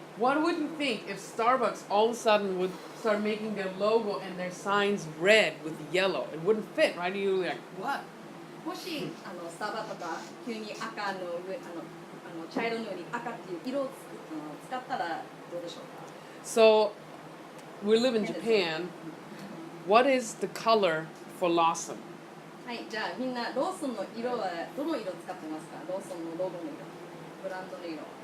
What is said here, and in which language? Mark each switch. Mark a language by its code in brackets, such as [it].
[en] What would you think if Starbucks all of a sudden would start making their logo and their signs red with yellow? It wouldn't fit, right? You'd be like, what? [ja] もしスタバとか急に赤の上茶色のように赤っていう色を使ったらどうでしょうか。 [en] So, we live in Japan. What is the color for Lawson? [ja] はい、じゃあみんなローソンの色はどの色使ってますか。ローソンのロゴの色、ブランドの色。